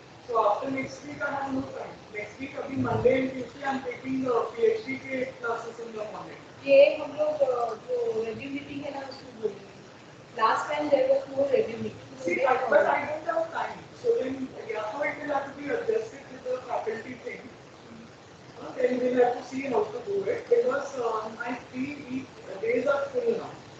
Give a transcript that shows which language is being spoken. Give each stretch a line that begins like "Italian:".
English: So after next week I have no time. Next week अभी Monday and Tuesday I'm taking PhD
Hindi: के classes
English: in the morning.
Hindi: ये हम लोग जो review meeting है ना उसमें बोलेंगे.
English: Last time there was no review meeting. See, but I don't have time. So then, yeah, so it will have to be adjusted with the faculty thing. Then we'll have to see how to do it because my 3 week days are full now.